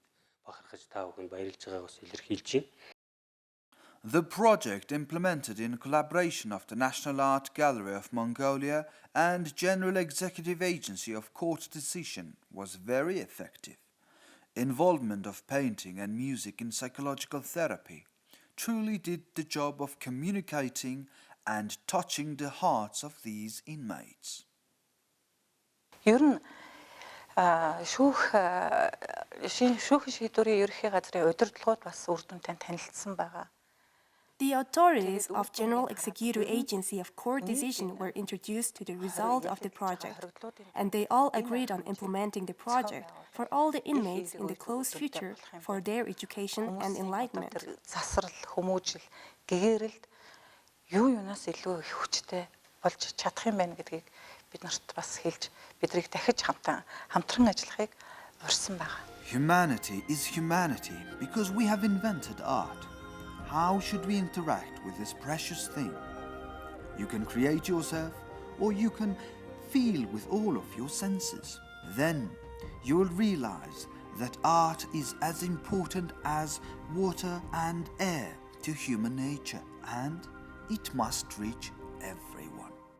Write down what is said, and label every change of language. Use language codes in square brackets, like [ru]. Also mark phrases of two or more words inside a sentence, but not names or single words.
[en] The project, implemented in collaboration of the National Art Gallery of Mongolia and General Executive Agency of Court Decision, was very effective. Involvement of painting and music in psychological therapy truly did the job of communicating and touching the hearts of these inmates. [mn] Ер нь шүүх шийдвэрийн ерөнхий газрын удирдлагууд бас үр дүнтэй танилцсан байгаа. [en] The authorities of General Executive Agency of Court Decision were introduced to the result of the project, and they all agreed on implementing the project for all the inmates in the close future for their education and enlightenment. [mn] Засрал, хүмүүжил, гэгээрэлд юу юунаас илүү их хүчтэй болж чадах юм байна гэдгийг бид нарт бас хэлж бидрийг дахиж хамтран ажиллахыг урьсан байна. [en] Humanity is humanity because we have invented art. How should we interact with this precious thing? You can create yourself, or you can feel with all of your senses. Then you will realize that art is as important as water and air to human nature, and it must reach everyone.